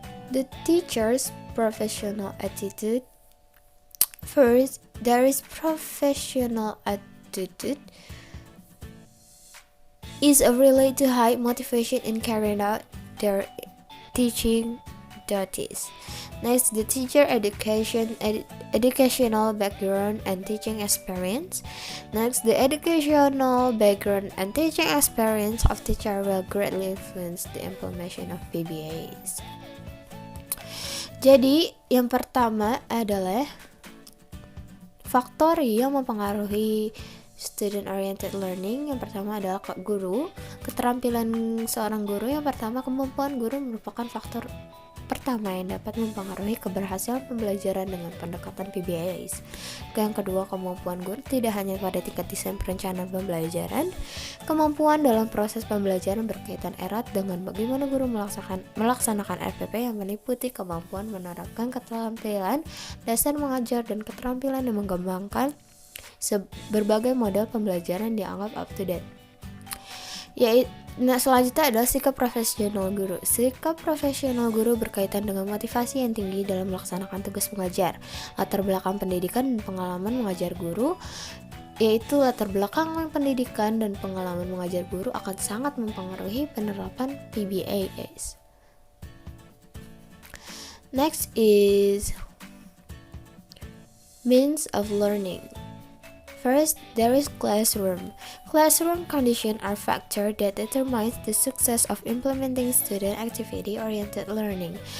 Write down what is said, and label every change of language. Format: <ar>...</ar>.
<en>The teacher's professional attitude. First, there is professional attitude is related to high motivation in carrying out their teaching duties. Next, the teacher educational background and teaching experience. Next, the educational background and teaching experience of teacher will greatly influence the implementation of PBAs.</en> <id>Jadi, yang pertama adalah faktor yang mempengaruhi</id> <en>student oriented learning.</en> <id>Yang pertama adalah guru. Keterampilan seorang guru, yang pertama kemampuan guru merupakan faktor pertama yang dapat mempengaruhi keberhasilan pembelajaran dengan pendekatan PBIS. Yang kedua, kemampuan guru tidak hanya pada tingkat desain perencanaan pembelajaran. Kemampuan dalam proses pembelajaran berkaitan erat dengan bagaimana guru melaksanakan RPP yang meliputi kemampuan menerapkan keterampilan dasar mengajar dan keterampilan yang mengembangkan berbagai model pembelajaran dianggap up to date. Selanjutnya adalah sikap profesional guru. Sikap profesional guru berkaitan dengan motivasi yang tinggi dalam melaksanakan tugas mengajar, latar belakang pendidikan dan pengalaman mengajar guru, yaitu latar belakang pendidikan dan pengalaman mengajar guru akan sangat mempengaruhi penerapan PBIS.</id> <en>Next is means of learning. First, there is classroom. Classroom conditions are factors that determine the success of implementing student activity-oriented learning.</en>